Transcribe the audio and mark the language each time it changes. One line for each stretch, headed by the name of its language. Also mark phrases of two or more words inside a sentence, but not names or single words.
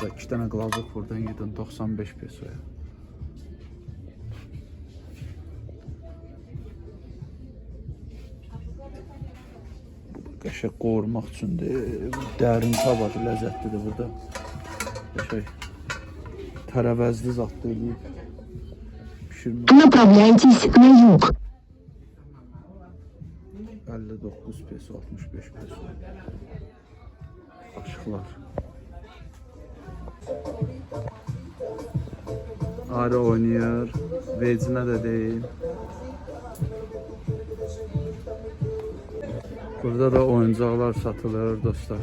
Azerbaijani: 2 dənə glazok buradan yedin 95 pesoya. Qəşəng qoğurmaq üçündür. Dərin tavadır, ləzzətlidir burada. Qəşəng tərəvəzli zaddır eləyib. Pişirmə.
Russian: Направляйтесь на юг.
Azerbaijani: 59 peso, 65 peso. Aşıqlar. Ayrı oynayır. Vecinə də deyil. Burada da oyuncaqlar satılır dostlar.